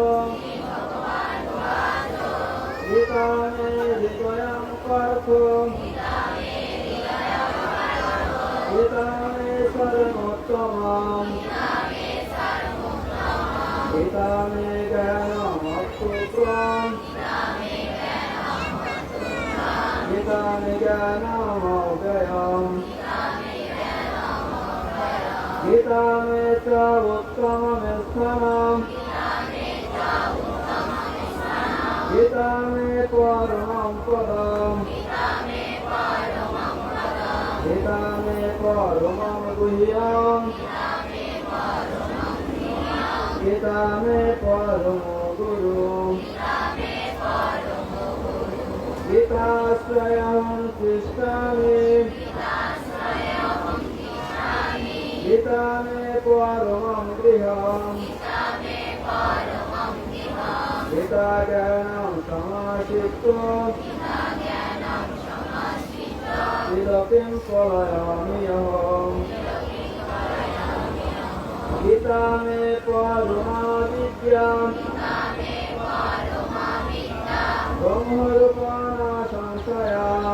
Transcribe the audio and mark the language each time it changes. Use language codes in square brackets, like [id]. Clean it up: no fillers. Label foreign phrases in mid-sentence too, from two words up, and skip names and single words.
[sa] গীতা মে হৃদয়ং পার্থ গীতা মে সর্বোত্তমম গীতা মে জ্ঞানমক্ষুত্রম গীতা মে জ্ঞানমব্যয়ম গীতা মে চ উত্তমমেশ্বরম গীতা মে পরমং পদম গীতা মে পরমং গুহ্যম গীতা মে পরম গুরু গীতাশ্রয়ং তিষ্ঠামি गीता मे परमं गृहम् गीता ज्ञानं समाश्रित्य त्रिलोकीं पलायामि अहम् गीता मे परमा विद्या ब्रह्मरूपाणा संशया